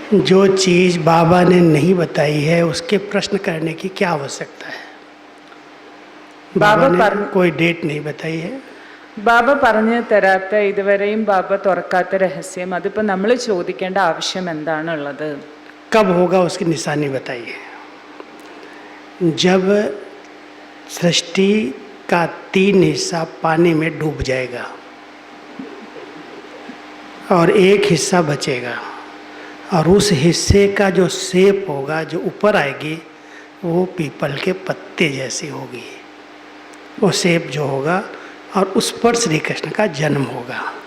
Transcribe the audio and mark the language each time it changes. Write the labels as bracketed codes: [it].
[hi] जो चीज़ बाबा ने नहीं बताई है उसके प्रश्न करने की क्या आवश्यकता है? बाबा ने कोई डेट नहीं बताई है. [ml] ബാബ പറഞ്ഞു തരാത്ത, ഇതുവരെയും ബാബ തുറക്കാത്ത രഹസ്യം, അതിപ്പോൾ നമ്മൾ ചോദിക്കേണ്ട ആവശ്യം എന്താണുള്ളത്? [hi] कब होगा उसकी निशानी बताइए. जब सृष्टि का 3 हिस्सा पानी में डूब जाएगा और 1 हिस्सा बचेगा, और उस हिस्से का जो शेप होगा, जो ऊपर आएगी, वो पीपल के पत्ते जैसी होगी, वो शेप जो होगा, और उस पर श्री कृष्ण का जन्म होगा.